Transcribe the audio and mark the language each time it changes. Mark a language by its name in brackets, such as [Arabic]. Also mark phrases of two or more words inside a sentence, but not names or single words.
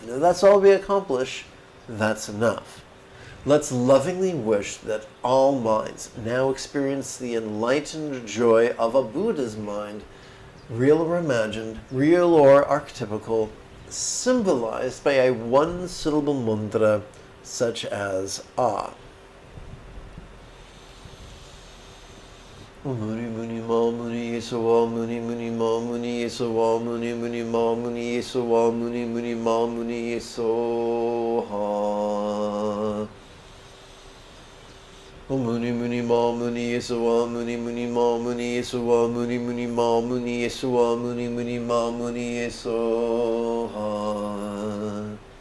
[English] Now that's all we accomplish, that's enough. Let's lovingly wish that all minds now experience the enlightened joy of a Buddha's mind, real or imagined, real or archetypical, symbolized by a 1-syllable mantra such as Ah. [Sanskrit] Muni muni ma muni yesawa muni muni ma muni yesawa muni muni ma muni yesawa muni muni ma muni yesaha. Muni muni ma muni yesawa muni muni ma muni yesawa muni muni ma muni yesawa muni muni ma muni yesaha.